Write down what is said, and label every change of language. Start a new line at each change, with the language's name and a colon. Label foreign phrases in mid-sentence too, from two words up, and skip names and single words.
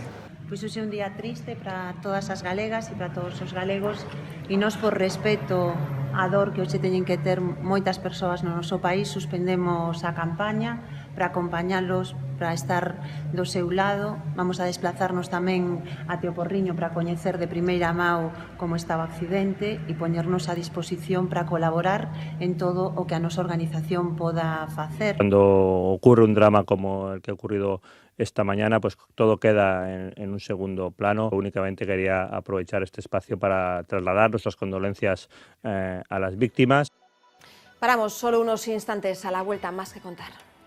Galician: Pois hoxe é un día triste para todas as galegas e para todos os galegos e nós, por respeto á dor que hoxe teñen que ter moitas persoas no noso país, suspendemos a campaña para acompañalos, para estar do seu lado. Vamos a desplazarnos tamén a o Porriño para coñecer de primeira mão como estaba o accidente e poñernos a disposición para colaborar en todo o que a nosa organización poda facer.
Spanish: Cuando ocurre un drama como el que ha ocurrido esta mañana, pues todo queda en un segundo plano. Únicamente quería aprovechar este espacio para trasladar nuestras condolencias a las víctimas. Paramos solo unos instantes, a la vuelta más que contar.